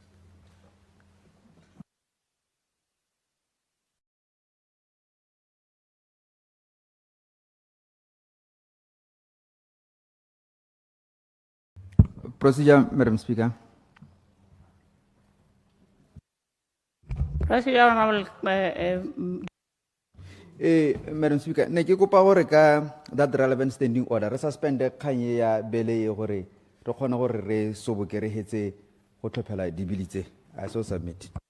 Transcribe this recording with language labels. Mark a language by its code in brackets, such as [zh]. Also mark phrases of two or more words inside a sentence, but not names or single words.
[en] Procedure, Madam Speaker. Procedure, Honorable. Madam Speaker, [tn] ne ke kopa gore ka [en] that relevant standing order [tn] re suspend kganye ya bele gore re kgone gore re soboke re hetse go tlhophela dibili tse. [en] I so submit.